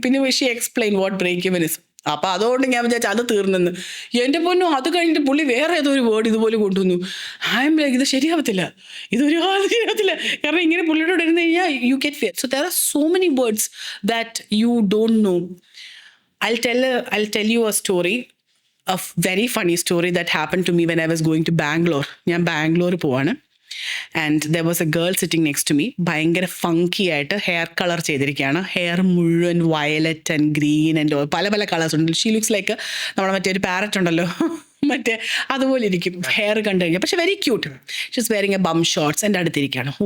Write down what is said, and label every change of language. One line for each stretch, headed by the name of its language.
Malayalam: പിന്നെ
English: She explain what break even is.
Malayalam: അപ്പം അതുകൊണ്ട് ഞാൻ വിചാരിച്ചു അത് തീർന്നെന്ന്. എൻ്റെ പൊന്നു അത് കഴിഞ്ഞിട്ട് പുള്ളി വേറെ ഏതോ ഒരു വേർഡ് ഇതുപോലെ കൊണ്ടുവന്നു. ഇത് ശരിയാവത്തില്ല, ഇതൊരു ശരിയാവത്തില്ല. കാരണം ഇങ്ങനെ പുള്ളിയോട് ഇരുന്ന് കഴിഞ്ഞാൽ
English: You get fear. So there are so many words that you don't know. I'll tell you a story, a very funny story that happened to me when I was going to Bangalore.
Malayalam: ഞാൻ ബാംഗ്ലൂർ പോവാണ്.
English: And there was a girl sitting next to me.
Malayalam: ഭയങ്കര funky ആയിട്ട് hair colour ചെയ്തിരിക്കുകയാണ്. Hair മുഴുവൻ violet and green and പല പല colours ഉണ്ട്.
English: she looks like
Malayalam: നമ്മുടെ മറ്റേ ഒരു പാരറ്റ് ഉണ്ടല്ലോ, മറ്റേ അതുപോലെ ഇരിക്കും ഹെയർ കണ്ടു കഴിഞ്ഞാൽ. പക്ഷെ
English: Very cute. She's wearing a bum shorts.
Malayalam: എൻ്റെ അടുത്തിരിക്കുകയാണ്.